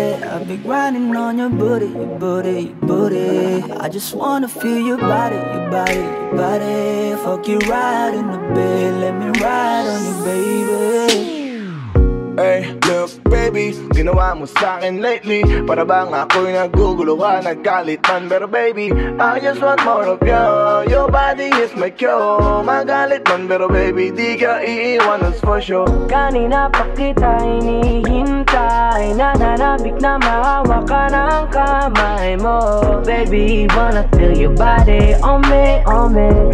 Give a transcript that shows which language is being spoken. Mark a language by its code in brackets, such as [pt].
[en] I've been grinding on your booty, your booty, your booty. I just wanna feel your body, your body, your body. Fuck you right in the bed, let me ride on you, baby. Hey, look baby, [tl] ginawa mo sa'kin [en] lately. [tl] Para bang ako'y naguguluhan, nagkalit man. [en] Pero baby, I just want more of you. Your body is my cure. [tl] Magalit man, pero [en] baby, [tl] di ka iiwan, [en] that's for sure. [tl] Kanina pa kita hinihintay, nananabik na mahawak ka ng kamay mo. [en] Baby, wanna feel your body on me, on me.